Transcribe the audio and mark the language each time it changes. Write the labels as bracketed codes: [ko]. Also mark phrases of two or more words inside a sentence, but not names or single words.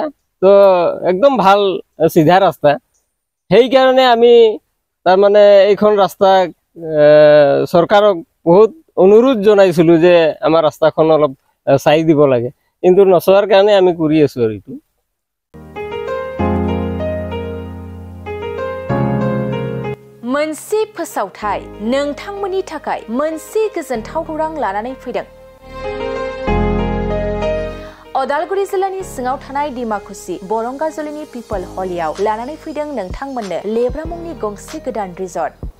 [as] তো একদম ভাল চিধা ৰাস্তা, সেইকাৰণে আমি তাৰমানে এইখন ৰাস্তাক চৰকাৰক বহুত অনুৰোধ জনাইছিলোঁ যে আমাৰ ৰাস্তাখন অলপ চাই দিব লাগে, কিন্তু নচোৱাৰ কাৰণে আমি কৰি আছোঁ। আৰু এইটো [brx] मोनसे फोसावथाय नोंथांमोननि थाखाय मोनसे गोजोनथाव खौरां लानानै फैदों। अदालगुरि जिल्लानि सिङाव थानाय डिमाकुसि बरंगाजुलिनि पिपल हलियाव लानानै फैदों नोंथांमोननो लेब्रा मुंनि गंसे गोदान रिजर्ट।